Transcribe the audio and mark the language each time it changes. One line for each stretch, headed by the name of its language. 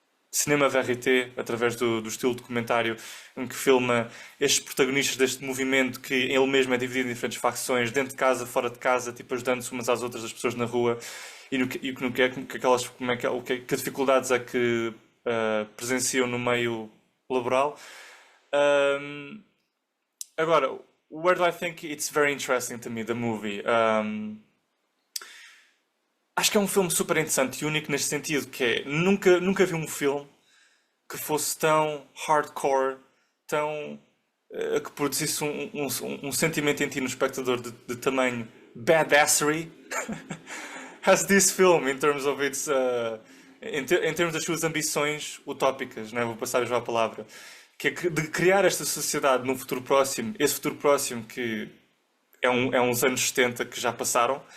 Portuguese: cinema VRT, através do estilo documentário em que filma estes protagonistas deste movimento que ele mesmo é dividido em diferentes facções, dentro de casa, fora de casa, tipo ajudando-se umas às outras as pessoas na rua e que dificuldades é que presenciam no meio laboral. Agora,
English: where do I think it's very interesting to me, the movie?
Portuguese: Acho que é um filme super interessante e único neste sentido, que é, nunca vi um filme que fosse tão hardcore, tão que produzisse um sentimento em ti, no espectador, de tamanho
English: badassery as this film, in terms of its
Portuguese: em termos das suas ambições utópicas, né? Vou passar já a palavra, que é de criar esta sociedade num futuro próximo, esse futuro próximo que é uns anos 70 que já passaram.